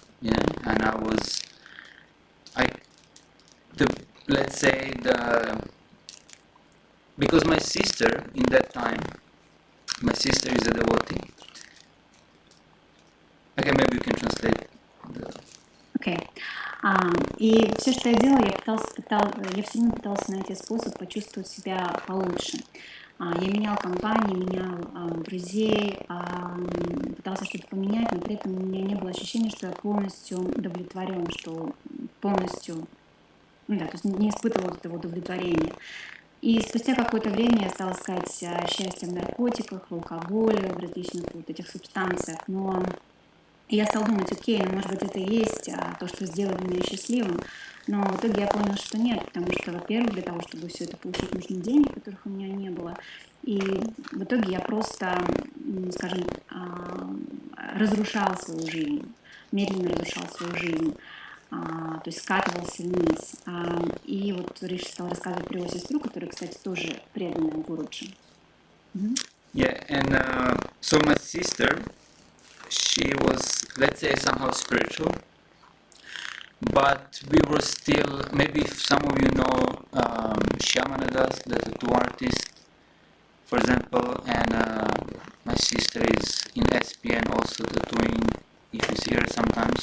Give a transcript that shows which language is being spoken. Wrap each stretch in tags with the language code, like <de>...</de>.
<en>Yeah, and I, the let's say the because my sister in that time, my sister is a devotee. Okay, maybe you can translate.</en> <ru>Окей. И все, что я делала, я все время пыталась найти способ почувствовать себя получше. Я меняла компании, меняла друзей, пыталась что-то поменять, но при этом у меня не было ощущения, что я полностью удовлетворен, что полностью, ну да, то есть не испытывала этого удовлетворения. И спустя какое-то время я стала искать счастье в наркотиках, в алкоголе, в различных вот этих субстанциях, но я стала думать, окей, ну, может быть, это и есть то, что сделает меня счастливым, но в итоге я поняла, что нет, потому что, во-первых, для того, чтобы все это получить, нужны деньги, которых у меня не было, и в итоге я просто, скажем, разрушала свою жизнь, медленно разрушала свою жизнь, то есть скатывался вниз. И вот Риши стал рассказывать про его сестру, которая, кстати, тоже преданная Гуруджи.</ru> <en>Yeah, and so my sister, she was, let's say, somehow spiritual, but we were still, maybe if some of you know Shyamanadas, the tattoo artist, for example, and my sister is in SPN also tattooing, if you see her sometimes.</en>